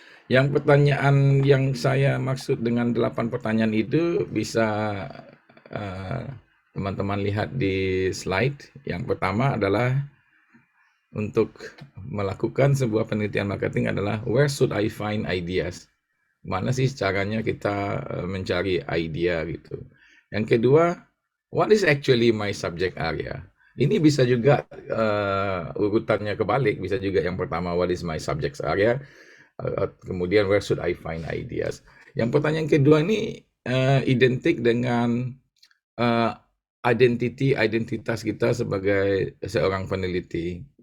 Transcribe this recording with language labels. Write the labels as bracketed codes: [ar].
[id] Yang pertanyaan yang saya maksud dengan 8 pertanyaan itu bisa teman-teman lihat di slide. Yang pertama adalah untuk melakukan sebuah penelitian marketing adalah [en] where should I find ideas? [id] Mana sih caranya kita mencari idea gitu. Yang kedua, [en] what is actually my subject area? [id] Ini bisa juga urutannya kebalik, bisa juga yang pertama [en] what is my subject area, [id] kemudian [en] where should I find ideas. [id] Yang pertanyaan kedua ini identik dengan identitas kita sebagai seorang peneliti.